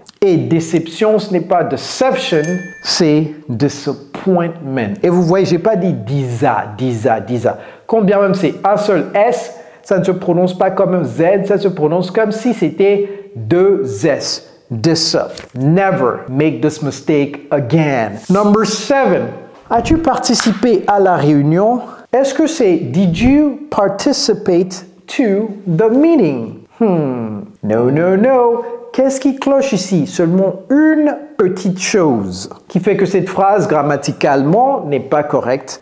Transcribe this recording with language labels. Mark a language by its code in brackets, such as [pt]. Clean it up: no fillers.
[fr] Et déception, ce n'est pas deception, c'est disappointment. Et vous voyez, j'ai pas dit disa. Quand bien même c'est un seul S, ça ne se prononce pas comme un Z, ça se prononce comme si c'était deux S. Disa. [en] Never make this mistake again. Number 7. [fr] As-tu participé à la réunion? Est-ce que c'est [en] Did you participate to the meeting? [fr] No. Qu'est-ce qui cloche ici? Seulement une petite chose qui fait que cette phrase grammaticalement n'est pas correcte.